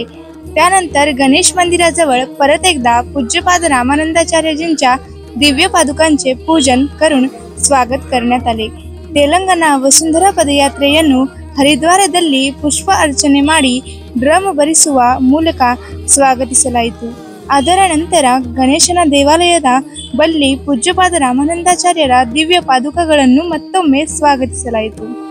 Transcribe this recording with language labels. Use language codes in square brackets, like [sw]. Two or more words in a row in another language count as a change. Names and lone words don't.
[mr] त्यानंतर गणेश मंदिराजवळ परत एकदा पूज्यपाद रामानंदाचार्यजींच्या दिव्य पादुकांचे पूजन करून स्वागत करण्यात आले। [kn] तेलंगणा वसुंधರಾ ಪದಯಾತ್ರೆಯನ್ನು ಹರಿದ್ವಾರದಲ್ಲಿ ಪುಷ್ಪ ಅರ್ಚನೆ ಮಾಡಿ ಡ್ರಮ್ ಬರಿಸುವ ಮೂಲಕ ಸ್ವಾಗತಿಸಲಾಯಿತು। ಅದರ ನಂತರ ಗಣೇಶನ ದೇವಾಲಯದ ಬಳಿ ಪೂಜ್ಯಪಾದ ರಾಮಾನಂದಾಚಾರ್ಯರ ದಿವ್ಯ ಪಾದುಕಗಳನ್ನು ಮತ್ತೊಮ್ಮೆ ಸ್ವಾಗತಿಸಲಾಯಿತು।